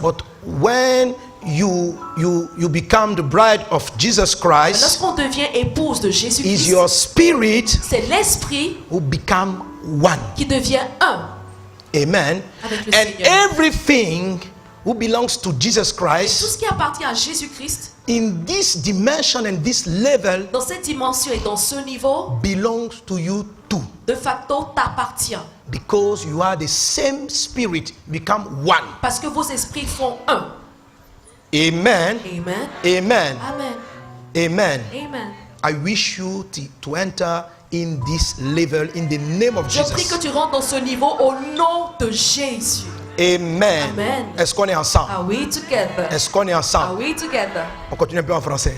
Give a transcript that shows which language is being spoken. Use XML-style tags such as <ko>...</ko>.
<en>But when you become the bride of Jesus Christ,</en> <fr>Lorsqu'on devient épouse de</fr> <en>is</en> <fr>Jésus-Christ,</fr> <en>your spirit</en> <fr>c'est l'esprit</fr> <en>who become one.</en> <fr>qui devient un</fr> <en>Amen.</en> <fr>avec le</fr> <en>And</en> <fr>Seigneur.</fr> <en>everything who belongs to Jesus</en> <fr>Tout</fr> <en>Christ,</en> <fr>ce qui appartient à Jésus-Christ,</fr> <en>in this dimension and this level,</en> <fr>dans cette dimension et dans ce niveau,</fr> <en>belongs to you too.</en> <fr>de facto t'appartient.</fr> <en>Because you are the same spirit, become one.</en> <fr>Parce que vos esprits font un.</fr> <en>Amen.</en> <fr>Amen.</fr> <en>Amen.</en> <fr>Amen.</fr> <en>Amen.</en> <fr>Amen.</fr> <en>I wish you to enter in this level in the name of</en> <fr>Je prie que</fr> <en>Jesus.</en> <fr>tu rentres dans ce niveau au nom de Jésus.</fr> <en>Amen.</en> <fr>Amen. Est-ce qu'on est ensemble?</fr> <en>Are we together?</en> <fr>Est-ce qu'on est</fr> <en>Are</en> <fr>ensemble?</fr> <en>we together?</en> <fr>On continue un peu en français</fr>